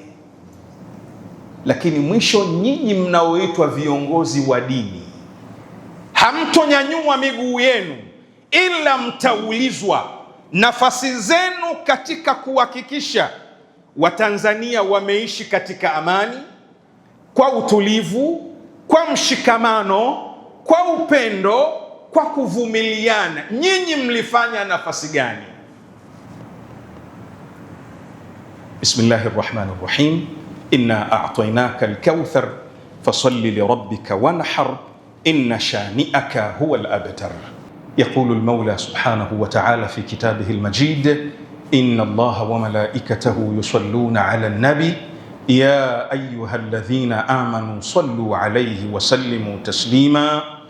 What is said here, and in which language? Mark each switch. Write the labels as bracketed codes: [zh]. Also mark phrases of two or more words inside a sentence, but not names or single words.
[sw] Lakini mwisho nyinyi mnaoitwa viongozi wa dini hamtonyanyua miguu yenu, ila mtaulizwa nafasi zenu katika kuhakikisha Watanzania wameishi katika amani, kwa utulivu, kwa mshikamano, kwa upendo, kwa kuvumiliana. Nyinyi mlifanya nafasi gani? [ar] بسم الله الرحمن الرحيم. إنا أعطيناك الكوثر فصل لربك وانحر إن شانئك هو الأبتر. يقول المولى سبحانه وتعالى في كتابه المجيد إن الله وملائكته يصلون على النبي يا أيها الذين آمنوا صلوا عليه وسلموا تسليما.